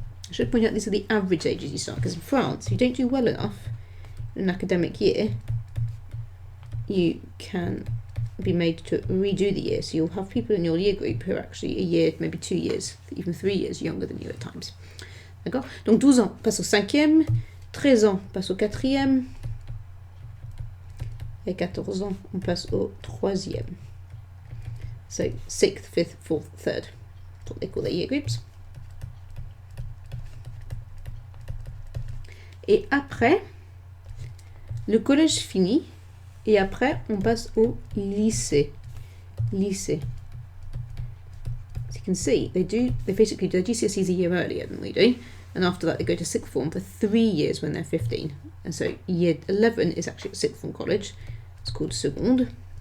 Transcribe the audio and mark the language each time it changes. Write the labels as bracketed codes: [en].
[en] I should point out these are the average ages you start, because in France, if you don't do well enough in an academic year, you can be made to redo the year. So you'll have people in your year group who are actually a year, maybe 2 years, even 3 years younger than you at times. [fr] D'accord? Donc 12 ans passe au 5e, 13 ans passe au 4e, et 14 ans on passe au 3e. [en] So 6th, 5th, 4th, 3rd. That's what they call their year groups. [fr] Et après, le collège finit, et après, on passe au lycée. Lycée. [en] As you can see, they basically do their GCSEs a year earlier than we do, and after that they go to sixth form for 3 years when they're 15. And so year 11 is actually at sixth form college. It's called seconde.